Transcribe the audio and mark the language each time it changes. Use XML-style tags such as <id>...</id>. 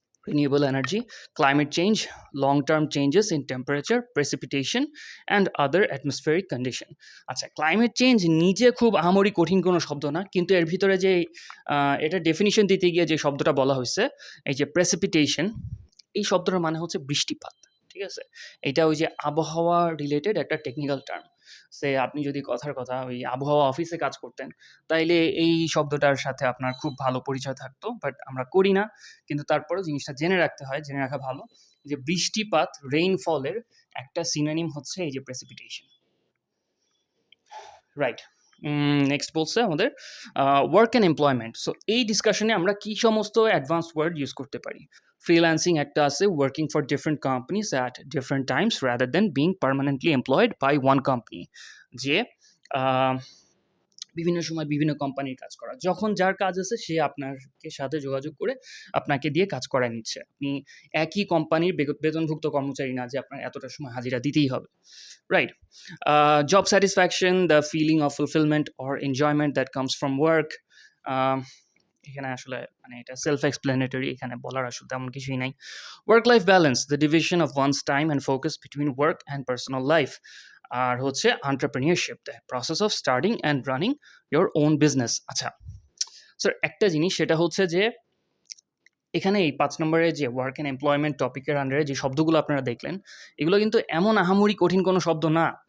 <en>Renewable energy, climate change, long-term changes in temperature, precipitation, and other atmospheric condition.</en> <bn>আচ্ছা, climate change নিজে খুব আহামরি কঠিন কোনো শব্দ না, কিন্তু এর ভিতরে যে এটা ডেফিনিশন দিতে গিয়ে যে শব্দটা বলা হয়েছে, এই যে প্রেসিপিটেশন, এই শব্দটার মানে হচ্ছে বৃষ্টিপাত। ঠিক আছে, এটা ওই যে আবহাওয়া রিলেটেড একটা টেকনিক্যাল টার্ম। সে আপনি যদি কথার কথা ওই আবহাওয়া অফিসে কাজ করতেন, তাইলে এই শব্দটার সাথে আপনার খুব ভালো পরিচয় থাকতো। বাট আমরা করি না। কিন্তু তারপরেও জিনিসটা জেনে রাখতে হয়, জেনে রাখা ভালো যে বৃষ্টিপাত, রেইনফলের একটা সিনোনিম হচ্ছে এই যে প্রেসিপিটেশন। রাইট। নেক্সট বলছে আমাদের ওয়ার্ক অ্যান্ড এমপ্লয়মেন্ট। সো এই ডিসকাশনে আমরা কি সমস্ত অ্যাডভান্স ওয়ার্ড ইউজ করতে পারি?</bn> <en>freelancing</en> <bn>একটা আছে,</bn> <en>Working for different companies at different times rather than being permanently employed by one company.</en> <bn>যে আহ, বিভিন্ন সময় বিভিন্ন কোম্পানির কাজ করা, যখন যার কাজ আছে সে আপনাকে সাথে যোগাযোগ করে আপনাকে দিয়ে কাজ করায় নিচ্ছে। আপনি একই কোম্পানির বেতনভুক্ত কর্মচারী না যে আপনার এতটা সময় হাজিরা দিতেই হবে।</bn> <en>Right. Job satisfaction, the feeling of fulfillment or enjoyment that comes from work.</en> <bn>Um, এখানে আসলে মানে এটা সেলফ এক্সপ্লেনেটরি, এখানে বলার আসলে তেমন কিছুই নাই।</bn> <en>Work life balance, the division of one's time and focus between work and personal life.</en> <bn>আর হচ্ছে</bn> <en>Entrepreneurship, the process of starting and running your own business.</en> <bn>আচ্ছা স্যার, একটা জিনিস সেটা হচ্ছে যে এখানে এই ৫ নম্বরে যে ওয়ার্ক অ্যান্ড এমপ্লয়মেন্ট টপিকের আন্ডারে যে শব্দগুলো আপনারা দেখলেন, এগুলো কিন্তু এমন আহামরি কঠিন কোনো শব্দ না।</bn>